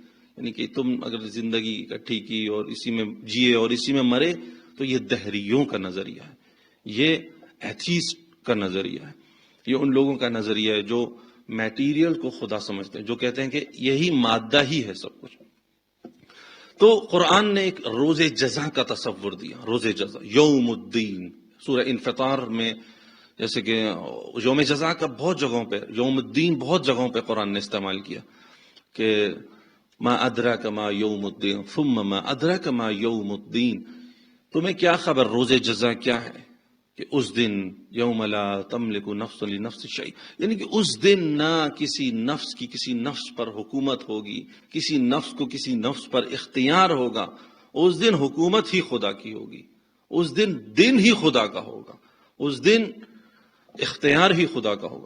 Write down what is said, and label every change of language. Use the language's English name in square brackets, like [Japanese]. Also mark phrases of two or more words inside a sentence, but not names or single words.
[Urdu] یعنی کہ تم اگر زندگی اکٹھی کی اور اسی میں جیے اور اسی میں مرے تو یہ دہریوں کا نظریہ ہے، یہ ایتھیسٹ کا نظریہ ہے، یہ ان لوگوں کا نظریہ ہے جو میٹیریل کو خدا سمجھتے ہیں، جو کہتے ہیں کہ یہی مادہ ہی ہے سب کچھ. تو قرآن نے ایک روز جزا کا تصور دیا، روز جزا، [Arabic] یوم الدین. [Urdu] سورہ انفطار میں جیسے کہ یوم جزا کا بہت جگہوں پہ، [Arabic] یوم الدین [Urdu] بہت جگہوں پہ قرآن نے استعمال کیا کہ [Arabic] ما ادراک ما یوم الدین ثم ما ادراک ما یوم الدین، [Urdu] تمہیں کیا خبر روز جزا کیا ہے، کہ اس دن [Arabic] یوم لا تملک نفس لنفس شیء، [Urdu] یعنی کہ اس دن نہ کسی نفس کی کسی نفس پر حکومت ہوگی، کسی نفس کو کسی نفس پر اختیار ہوگا. اس دن حکومت ہی خدا کی ہوگی، اس دن ہی خدا کا ہوگا، اس دن اختیار ہی خدا کا ہوگا.